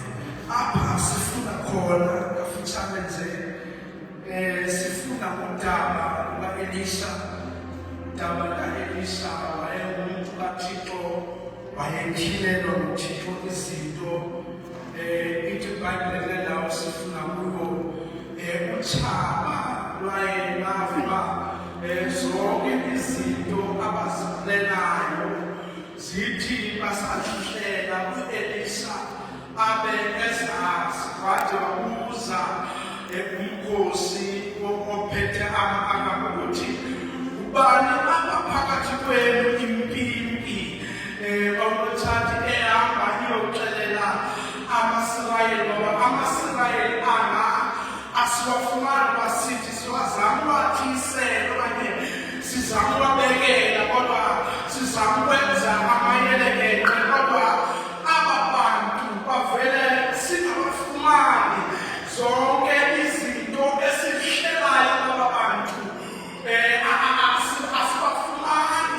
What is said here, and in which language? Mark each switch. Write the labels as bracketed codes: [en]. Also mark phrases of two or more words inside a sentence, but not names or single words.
[xh] Apha sifuna khona kafutshane nje sifuna udaba luka-Elisha. Udaba luka-Elisha wayengumuntu kaThixo wayetyhile noThixo izinto ithi iBhayibhile lawo sifuna kuyo utshaba lwaye lava zonke izinto abaziplenayo zithi basahlela u-Elisa abe ezazi wathi wabuza umkhosi ophethe ama-aka ukuthi ubani abaphakathi kwenu impimpi omthathi ehamba iyoxelela ama-Israyeli ngoba ama-Israyeli asiwafumani basithi siwazama uwathisela okanye sizama uwabekela kodwa sizama ukwenza amayelekeqe kodwa aba bantu bavele singabafumani zonke izinto esihlelayo aba bantu asibafumani.